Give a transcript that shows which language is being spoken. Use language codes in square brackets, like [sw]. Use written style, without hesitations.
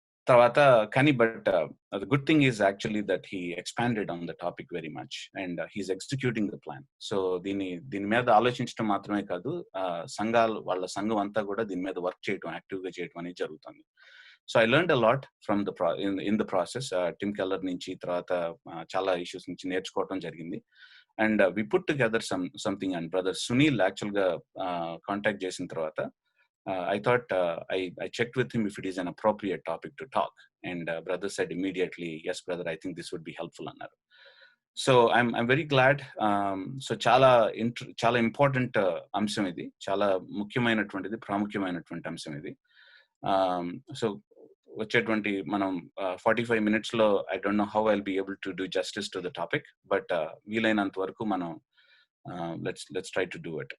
[te] తర్వాత కానీ [en] But the good thing is actually that he expanded on the topic very much and he is executing the plan. [te] So దీని మీద ఆలోచించడం మాత్రమే కాదు, వాళ్ళ సంఘం అంతా కూడా దీని మీద వర్క్ చేయడం, యాక్టివ్గా చేయడం అనేది జరుగుతుంది. [en] So I learned a lot from in the process. [te] Tim Keller నుంచి తర్వాత చాలా ఇష్యూస్ నుంచి నేర్చుకోవడం జరిగింది. [en] And we put together something. And brother Sunil యాక్చువల్గా contact [te] చేసిన తర్వాత [en] I thought I checked with him if it is an appropriate topic to talk, and brother said immediately, yes brother, I think this would be helpful annaru. So I'm very glad. [te] So చాలా important అంశం ఇది, చాలా ముఖ్యమైనటువంటిది, ప్రాముఖ్యమైనటువంటి అంశం ఇది. So వచ్చేటువంటి మనం [en] 45 minutes లో I don't know how I'll be able to do justice to the topic, but [te] వీలైనంత వరకు మనం [en] let's try to do it.